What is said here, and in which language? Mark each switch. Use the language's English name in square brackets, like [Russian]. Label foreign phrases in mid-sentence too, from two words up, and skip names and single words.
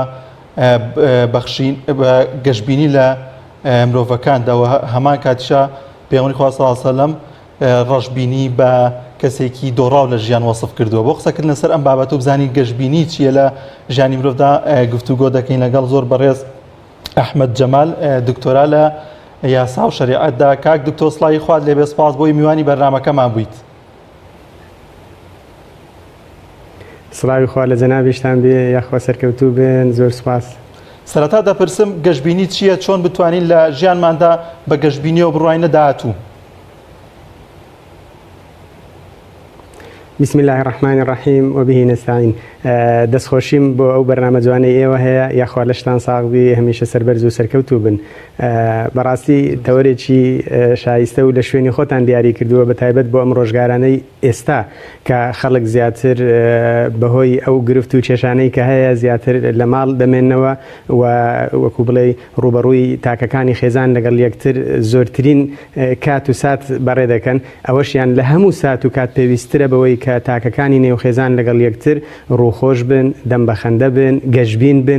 [Central Kurdish] بەخشین گەشتبینی لە مرۆڤەکانداوە هەمان کاتیشە پێغەمبەری خوا [Arabic] صلی الله علیه و سلم [Central Kurdish] ڕەشبینی بە کەسێکی دۆڕاو لە ژیان وەسف کردووە بۆ قسەکردن لەسەر ئەم بابەتە و بزانین گەشتبینی چیە لە ژیانی مرۆڤدا گفتوگۆ دەکەین لەگەڵ زۆر بەڕێز ئەحمەد جەمال دکتۆرا لە یاسا و شەریعەتدا کاک دکتۆر سڵاوی خوات لێبێ سپاس بۆی میوانی بەرنامەکەمان بوویت. سڵاوی خوا لە جەنابیشتان بێ یاخوا سەرکەوتوو بن زۆر سپاس. سەرەتا دەپرسم گەشتبینی چییە چۆن بتوانین لە ژیانماندا بە گەشتبینیەوە بڕواینە داهاتوو؟ [Arabic] بسم الله الرحمن الرحیم وبه نستعین. [Central Kurdish] دەستخۆشیم بۆ ئەو بەرنامە جوانەی ئێوە هەیە یاخوا لەشتان ساغ بێ هەمیشە سەربەرز و سەرکەوتوو بن. بەڕاستی تەوەرێکی شایستە و لە شوێنی خۆتان دیاری کردووە بە تایبەت بۆ ئەم ڕۆژگارانەی ئێستا کە خەڵک زیاتر بەهۆی ئەو گرفت و کێشانەی کە هەیە زیاتر لە ماڵ دەمێننەوە و وەکو بڵێ ڕوبەڕووی تاکەکانی خێزان لەگەڵ یەکتر زۆرترین کات و سات بەڕێ دەکەن ئەوەشیان لە هەموو سات و کات پێویسترە بەوەی کە تاکەکانی نێوخێزان لەگەڵ یەکتر ڕووخۆش بن دەم بەخەندە بن گەشتبین بن.